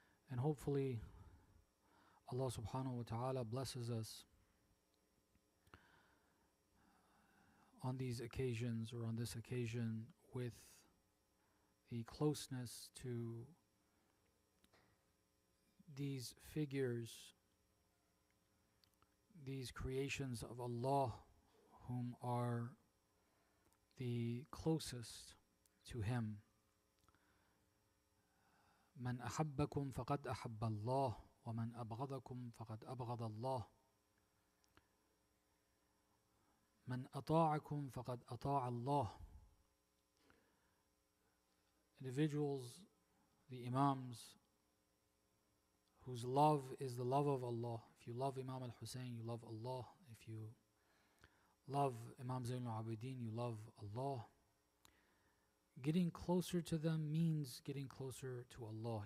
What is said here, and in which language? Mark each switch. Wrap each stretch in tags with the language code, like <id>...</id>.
<en>And hopefully Allah subhanahu wa ta'ala blesses us on these occasions, or on this occasion, with the closeness to these figures, these creations of Allah, whom are the closest to Him.</en> <ar>من أحبكم فقد أحب الله ومن أبغضكم فقد أبغض الله من أطاعكم فقد أطاع الله.</ar> <en>Individuals, the Imams, whose love is the love of Allah. If you love Imam al-Hussain, you love Allah. If you love Imam Zayn al-Abidin, you love Allah. Getting closer to them means getting closer to Allah.</en>